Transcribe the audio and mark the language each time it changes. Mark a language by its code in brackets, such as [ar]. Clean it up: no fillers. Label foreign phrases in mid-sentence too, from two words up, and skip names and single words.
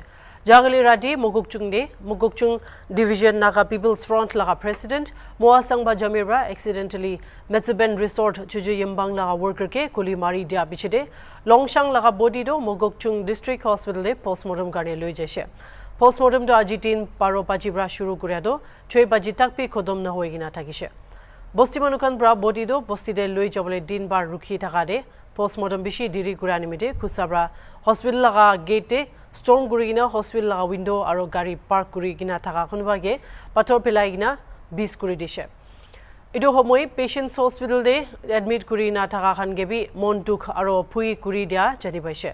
[nag] Jagali Radi Mugukchung Division Naga People's Front laga president Moasang Bajamira accidentally Metsuben Resort Chuju Yembang laga worker ke kuli mari dia bichide Longshang laga body do Mugukchung District Hospital de postmortem karne loi jeshe. Postmortem to ajitin paro pachibra shuru kuriado choi bajitak pi khodom na hoigina thakise. Bosti manukan bra body do bosti de loi jabole din bar rukhi thakade postmortem bishi diri kurani mite khusabra hospital laga [en] gate storm [nag] gurigina hospital laga window aro gari park gurigina thaka khunbage pathor pilaigina 20 kuri dishe. Ido homoi patients hospital de admit kurina thaka khan gebi montuk aro phui kuri dia jani baise.